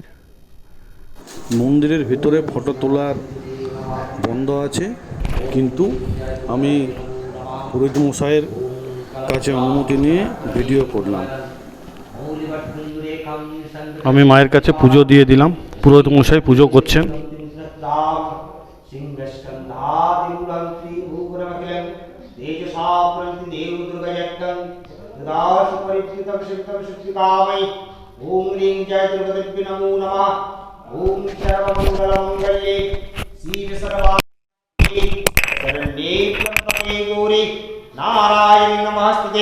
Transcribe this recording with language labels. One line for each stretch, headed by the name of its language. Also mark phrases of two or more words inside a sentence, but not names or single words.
Bangla: মন্দিরের ভিতরে ফটো তোলার বন্ধ আছে, কিন্তু আমি পুরোহিত মশাইয়ের কাছে অনুমতি নিয়ে ভিডিও করলাম। আমি মায়ের কাছে পুজো দিয়ে দিলাম, পুরোহিত মশাই পুজো করছেন।
Sanskrit: ओम ह्रीं जय दुर्गदेव्यै नमो नमः। ओम सर्वमंगलमंगल्ये शिवे सर्वार्थे शरण्ये त्र्यंबके गौरी नारायणी नमस्ते।